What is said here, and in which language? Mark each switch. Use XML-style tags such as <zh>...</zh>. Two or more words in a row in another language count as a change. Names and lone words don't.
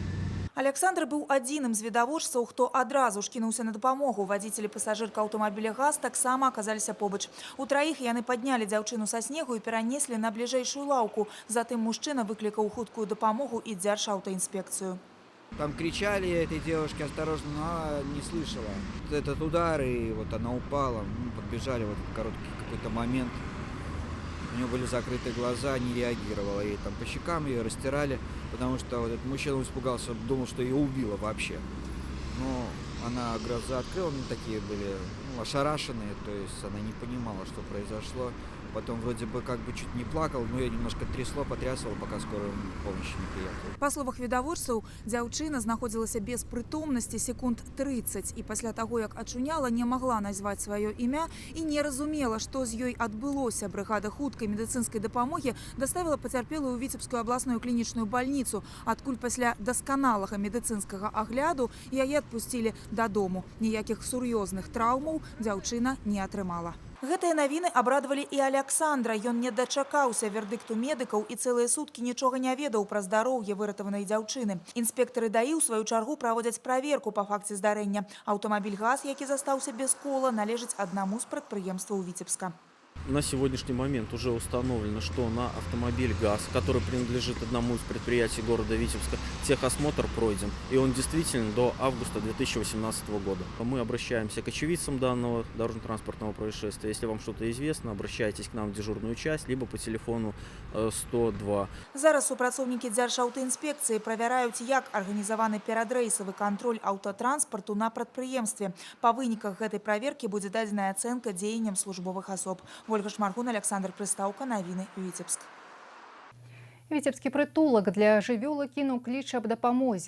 <be>Александр быў адзіным з відавочцаў, хто адразу ж кінуўся на дапамогу. Вадзіцель і пасажырка аўтамабіля ГАЗ таксама аказаліся побач. У траіх яны паднялі дзяўчыну са снегу і перанеслі на бліжэйшую лаўку. Затым мужчына выклікаў хуткую дапамогу і дзяржаўтаінспекцыю.</be> <ru>Там кричали этой девушке осторожно, но она не слышала. Этот удар, и вот она упала. Подбежали в этот короткий какой-то момент. У нее были закрыты глаза, не реагировала. И там по щекам ее растирали, потому что вот этот мужчина испугался, думал, что ее убило вообще. Но она глаза открыла, такие были ошарашенные, то есть она не понимала, что произошло. Потом вроде бы как бы чуть не плакал, но я немножко потрясывал, пока скорая помощь не приехала.</ru> <be>Па словах відавочцаў, дзяўчына знаходзілася без прытомнасці секунд 30 і пасля таго, як ачуняла, не магла назваць сваё імя і не разумела, што з ёй адбылося. Брыгада хуткай медыцынскай дапамогі даставіла пацярпелую ў Віцебскую абласную клінічную бальніцу, адкуль пасля дасканалага медыцынскага агляду яе адпусцілі дадому. Ніякіх сур'ёзных траўмаў дзяўчына не атрымала. Гэтыя навіны абрадавалі і Александра. Ён не дачакаўся вердыкту медыкаў і цэлыя суткі нічога не ведаў пра здароўе выратаванай дзяўчыны. Інспектары ДАІ ў сваю чаргу праводзяць праверку па факце здарэння. Аўтамабіль ГАЗ, які застаўся без кола, належыць аднаму з прадпрыемстваў Віцебска.</be> <ru>На сегодняшний момент уже установлено, что на автомобиль ГАЗ, который принадлежит одному из предприятий города Витебска, техосмотр пройден. И он действительно до августа 2018 года. Мы обращаемся к очевидцам данного дорожно-транспортного происшествия. Если вам что-то известно, обращайтесь к нам в дежурную часть, либо по телефону 102.</ru> <be>Зараз супрацоўнікі дзяржаўтаінспекцыі правяраюць, як арганізаваны перадрэйсавы кантроль аўтатранспарту на прадпрыемстве. Па выніках гэтай праверкі будзе дадзеная ацэнка дзеянням службовых асоб. Ольга Шмаргун, Александр Прыстаўка, навіны Віцебск. Віцебскі прытулак для жывёлы кінуў кліч аб дапамозе.</be>